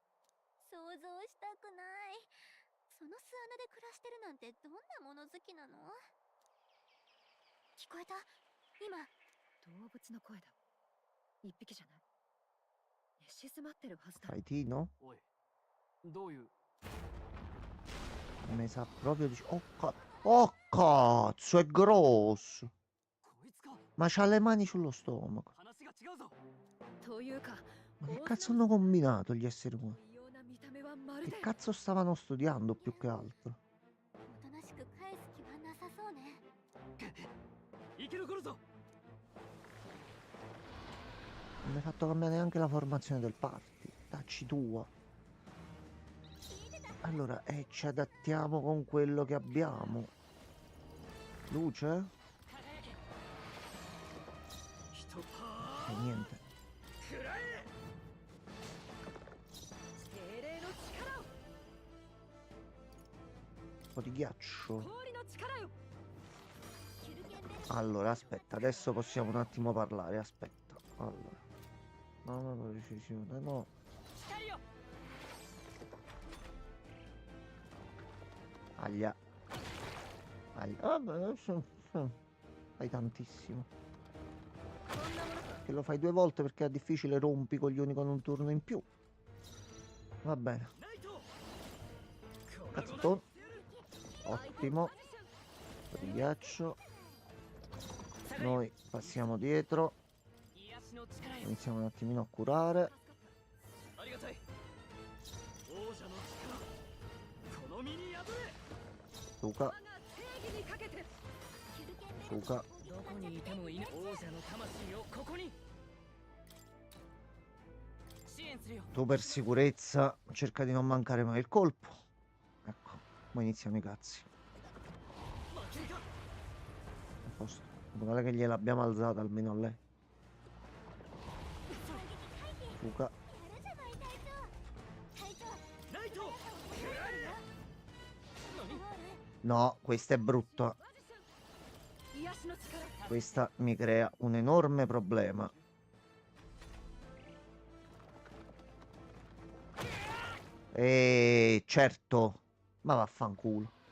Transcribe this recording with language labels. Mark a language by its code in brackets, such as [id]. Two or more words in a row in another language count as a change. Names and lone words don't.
[ja] 想像したくない。その巣穴で暮らしてるなんてどんなもの好きなの？聞こえた？今。動物の声だ。一匹じゃない。寝静まってるはずだ。 [it] Faitino? [ja] おいどういう [it] Mi sa proprio di... Oh cazzo, è grosso. [ja] こいつか [it] Ma c'ha le mani sullo stomaco. [ja] 話が違うぞというか、 [it] Ma che cazzo hanno combinato gli esseri umani? [ja] 異様な見た目はまる [it] Che [ja] で [it] cazzo stavano studiando più che altro? [ja] おとなしく返す気はなさそうね。生き残るぞ [it] Non mi hai fatto cambiare neanche la formazione del party. Dacci tua. Allora, ci adattiamo con quello che abbiamo. Luce? [ja] 人パ [it] Niente. [ja] ー食らえ精霊の力を [it] Un po' di ghiaccio. [ja] 氷の力よ [it] Allora, aspetta, adesso possiamo un attimo parlare. Aspetta. Allora. No, precisione, no. [ja] 光よ [it] Aglia. Vabbè, fai tantissimo. Che lo fai due volte perché è difficile rompi i coglioni con un turno in più. Va bene. [ja] ナイト [it] Cazzo. Ottimo. Un po' di ghiaccio. Noi passiamo dietro. [ja] 癒しの力よ [it] Iniziamo un attimino a curare. [ja] ありがたい王者の力この身に宿れ [it] Suka. [ja] 我が正義にかけて [it] Suka. [ja] どこにいてもいない王者の魂をここに支援するよ [it] Tu per sicurezza cerca di non mancare mai il colpo. Ecco, ora iniziano i cazzi. [ja] 負けるか [it] A posto. Guarda che gliel'abbiamo alzata almeno a lei. Suka. [ja] やるじゃない隊長。隊長。ナイト何？ [it] No, questa è brutta. [ja] いや [it] Questa mi crea un enorme problema. E certo, ma vaffanculo.